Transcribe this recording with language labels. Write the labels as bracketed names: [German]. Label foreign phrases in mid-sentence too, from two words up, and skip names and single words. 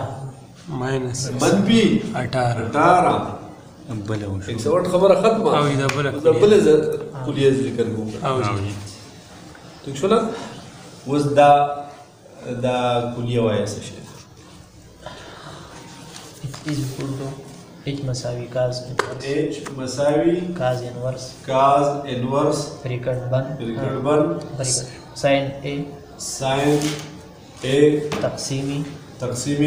[Pashto] ماینس منفی 18 108 خبره ختمه او دا بل کلیه ذکر کوم [Urdu] ٹھیک شو [Pashto] نه اوس دا کلیه وایي څه شي H مساوی کاز H مساوی [English] cos inverse [Urdu] بریکٹ بند [Pashto] سائن اے تقسیمی